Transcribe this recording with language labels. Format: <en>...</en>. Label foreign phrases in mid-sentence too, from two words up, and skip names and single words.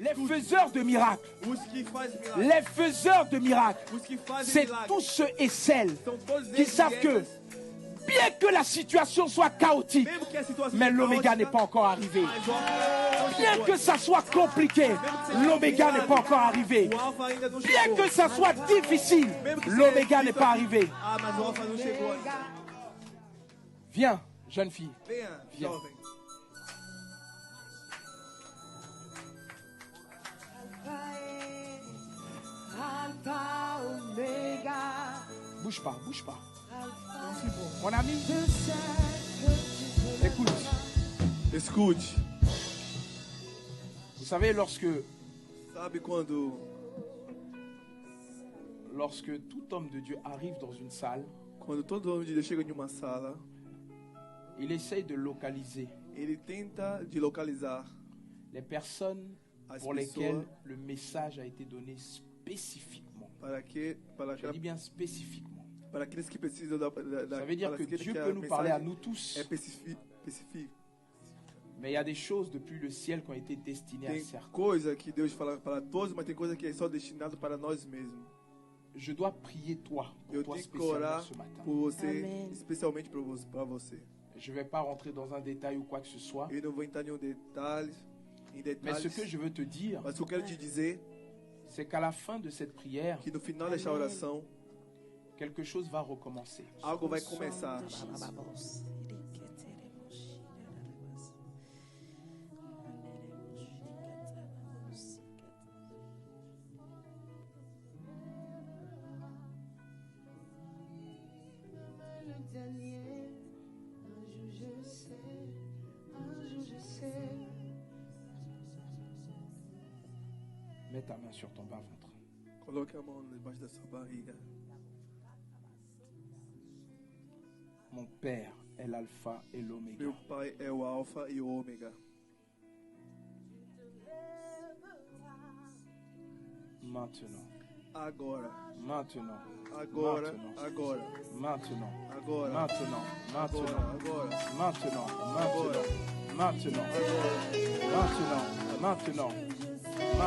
<fr>faiseurs de miracles,</fr> <pt>Os que fazem milagres.</pt> <fr>les faiseurs de miracles,</fr> <pt>Os que fazem</pt> <fr>c'est</fr> <pt>milagres.</pt> <fr>tous ceux et celles</fr> <pt>São todos</pt> <fr>qui</fr> <pt>esses</pt> <fr>savent que,</fr> <pt>guerreiros,</pt> <fr>bien que la situation soit chaotique,</fr> <pt>mesmo que a situação</pt> <fr>mais</fr> <pt>seja</pt> <fr>l'oméga</fr> <pt>caótica,</pt> <fr>n'est pas encore arrivé.</fr> <pt>mas o alfa não</pt> <fr>Bien</fr> <pt>chegou</pt> <fr>que</fr> <pt>ainda.</pt> <fr>ça soit compliqué, l'oméga n'est pas encore arrivé.</fr> <pt>O alfa ainda não</pt> <fr>Bien</fr> <pt>chegou.</pt> <fr>que ça soit difficile,</fr> <pt>Mesmo que seja</pt> <fr>l'oméga n'est</fr> <pt>difícil</pt> <fr>pas</fr> <pt>aqui.</pt> <fr>arrivé.</fr> <pt>Ah, mas o alfa não chegou ainda.</pt> <fr>Viens, jeune fille.</fr> <pt>Venha,</pt> <fr>Viens.</fr> <pt>jovem. Alpha, Omega.</pt> <fr>Bouge pas, bouge pas.</fr> <pt>Não se envolva.</pt> <fr>Mon ami, écoute.</fr> <pt>Escute.</pt> <fr>Vous savez, lorsque</fr> <pt>Sabe quando</pt> <fr>tout homme de Dieu arrive dans une salle,</fr> <pt>todo homem de Deus chega em uma sala,</pt> <fr>il essaye de localiser</fr> <pt>ele tenta de localizar</pt> <fr>les personnes</fr> <pt>as</pt> <fr>pour</fr> <pt>pessoas</pt> <fr>lesquelles le message a été donné spécifiquement.</fr> <pt>para</pt> <fr>Je dis bien spécifiquement.</fr> <pt>para aqueles que precisam da</pt> <fr>Ça veut dire</fr> <pt>para</pt> <fr>que</fr> <pt>aqueles</pt> <fr>Dieu</fr> <pt>que</pt> <fr>peut</fr> <pt>a</pt> <fr>nous parler à</fr> <pt>mensagem</pt> <fr>nous tous,</fr> <pt>é específico.</pt> <fr>mais il y a des choses depuis le ciel qui ont été destinées à</fr> <pt>Tem</pt> <fr>certains.</fr> <pt>coisa que Deus fala para todos, mas tem coisa que é só destinado para nós mesmos.</pt> <fr>Je dois prier toi, pour</fr> <pt>Eu</pt> <fr>toi</fr> <pt>tenho que</pt> <fr>spécialement</fr> <pt>orar</pt> <fr>ce matin.</fr> <pt>por você, Amém. especialmente para você.</pt> <fr>Je ne vais pas rentrer dans un détail ou quoi que ce soit,</fr> <pt>Eu não vou entrar em</pt> <fr>mais</fr> <pt>detalhes,</pt> <fr>ce que je veux te dire,</fr> <pt>mas o que eu quero te dizer</pt> <fr>c'est qu'à la fin de cette prière,</fr> <pt>que no final desta oração,</pt> <fr>quelque chose va recommencer.</fr> <pt>algo vai começar.</pt> <fr>Le dernier, un jour je sais, un jour je sais. Mets ta main sur ton bas-ventre.</fr> <pt>Coloque a mão debaixo da sua barriga.</pt> <fr>Mon Père est l'alpha et l'oméga.</fr> <pt>Meu Pai é o Alfa e o Ômega.</pt> <fr>Maintenant,</fr> <pt>Agora,</pt> <fr>maintenant,</fr> <pt>agora,</pt> <fr>Maintenant.</fr> <pt>agora,</pt> <fr>maintenant,</fr> <pt>agora,</pt> <fr>maintenant,</fr> <pt>agora,</pt> <fr>maintenant,</fr> <pt>agora,</pt> <fr>maintenant,</fr> <pt>agora,</pt> <fr>maintenant, maintenant, maintenant,</fr>